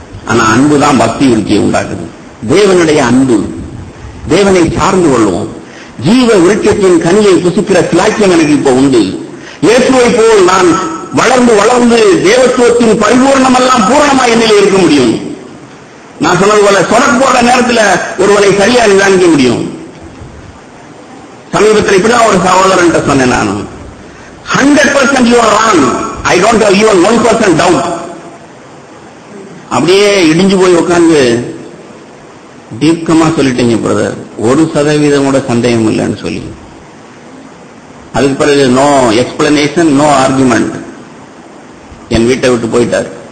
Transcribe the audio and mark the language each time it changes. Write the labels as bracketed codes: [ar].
[ta] ஆனா அன்புதான் பக்தி விருத்தியை உண்டாக்குது. தேவனுடைய அன்பு, தேவனை சார்ந்து கொள்வோம். ஜீவ விருட்சத்தின் கனியை புசிக்கிற சிலாக்கியம் எனக்கு இப்ப உண்டு. இயேசுவை போல் நான் வளர்ந்து வளர்ந்து தேவத்துவத்தின் பரிபூர்ணமெல்லாம் பூரணமா என்னில் இருக்க முடியும். நான் சொன்னது போல சொடக்கு போற நேரத்தில் ஒருவனை சரியா நிதானிக்க முடியும். சமீபத்தில் இப்படிதான் ஒரு சகோதரன் சொன்னேன், நான் 100% [en] you are wrong, I don't have even 1% doubt. [ta] அப்படியே இடிஞ்சு போய் உட்கார்ந்து தீர்க்கமா சொல்லிட்டீங்க பிரதர், 1% கூட சந்தேகம் இல்லைன்னு சொல்லி. அதுக்கு பிறகு நோ எக்ஸ்பிளனேஷன், நோ ஆர்குமெண்ட், என் வீட்டை விட்டு போயிட்டார்.